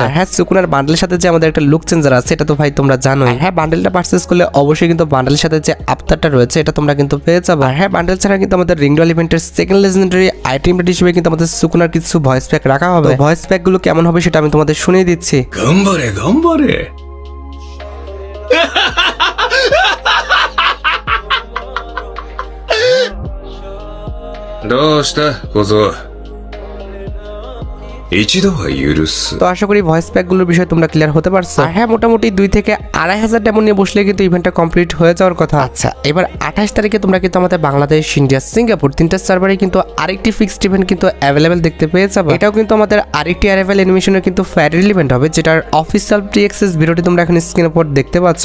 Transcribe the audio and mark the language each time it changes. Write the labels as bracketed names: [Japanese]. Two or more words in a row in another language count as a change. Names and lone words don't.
[Bangla] হ্যাঁ, সুকুনার বান্ডেলের সাথে যে আমাদের একটা [English] look changer [Bangla] আছে, এটা তো ভাই তোমরা জানোই। হ্যাঁ, [English] bundleটা purchase [Bangla] করলে অবশ্যই কিন্তু বান্ডেলের সাথে যে আফতারটা রয়েছে এটা তোমরা কিন্তু পেয়ে যাবে। হ্যাঁ, বান্ডেল ছাড়া কিন্তু আমাদের [English] Ring Royale eventের second legendary item [Bangla] হিসেবে কিন্তু আমাদের সুকুনার কিছু [English] voice pack [Bangla] রাখা হবে। [English] voice pack [Bangla] গুলো কেমন হবে সেটা আমি তোমাদের শুনিয়ে দিচ্ছি। গম্বরে গম্বরে [Japanese] どうした小僧一度は許す [Bangla] তো আশা করি [English] voice pack [Bangla] গুলোর বিষয়ে তোমরা ক্লিয়ার হতে পারছো। আর হ্যাঁ, মোটামুটি 2 থেকে 2500 ডায়মন্ড নিয়ে বসলে কিন্তু [English] eventটা complete [Bangla] হয়ে যাওয়ার কথা। আচ্ছা, এবার 28 তারিখে তোমরা কিন্তু আমাদের বাংলাদেশ, ইন্ডিয়া, সিঙ্গাপুর তিনটা সার্ভারে কিন্তু আরেকটি [English] fixed event [Bangla] কিন্তু অ্যাভেলেবেল দেখতে পেয়ে যাবে। এটাও কিন্তু আমাদের আরেকটি [English] arrival animationের [Bangla] কিন্তু [English] faded event [Bangla] হবে, যেটার [English] official pre access videoটি [Bangla] তোমরা এখন স্ক্রিনের উপর দেখতে পাচ্ছ।